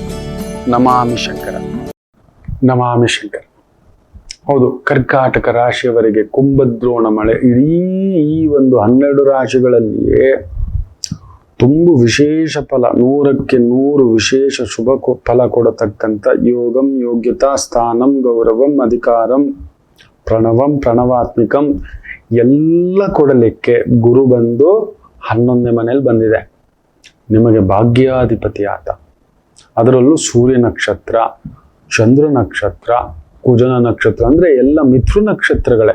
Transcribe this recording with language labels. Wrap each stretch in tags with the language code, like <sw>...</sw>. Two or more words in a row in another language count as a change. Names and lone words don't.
<sa>ನಮಾಮಿ ಶಂಕರ. ನಮಾಮಿ ಶಂಕರ.</sa> <kn>ಹೌದು, ಕರ್ಕಾಟಕ ರಾಶಿಯವರಿಗೆ ಕುಂಭದ್ರೋಣ ಮಳೆ ಇಡೀ ಈ ಒಂದು 12 ರಾಶಿಗಳಲ್ಲಿಯೇ ತುಂಬು ವಿಶೇಷ ಫಲ, 100ಕ್ಕೆ 100 ವಿಶೇಷ ಶುಭ ಫಲ ಕೊಡತಕ್ಕಂಥ ಯೋಗಂ, ಯೋಗ್ಯತಾ, ಸ್ಥಾನಂ, ಗೌರವಂ, ಅಧಿಕಾರಂ, ಪ್ರಣವಂ, ಪ್ರಣವಾತ್ಮಿಕಂ ಎಲ್ಲ ಕೊಡಲಿಕ್ಕೆ ಗುರು ಬಂದು 11ನೇ ಮನೇಲಿ ಬಂದಿದೆ. ನಿಮಗೆ ಭಾಗ್ಯಾಧಿಪತಿ ಆತ. ಅದರಲ್ಲೂ ಸೂರ್ಯ ನಕ್ಷತ್ರ, ಚಂದ್ರ ನಕ್ಷತ್ರ, ಕುಜನ ನಕ್ಷತ್ರ ಅಂದ್ರೆ ಎಲ್ಲ ಮಿಥುನ ನಕ್ಷತ್ರಗಳೇ.</kn>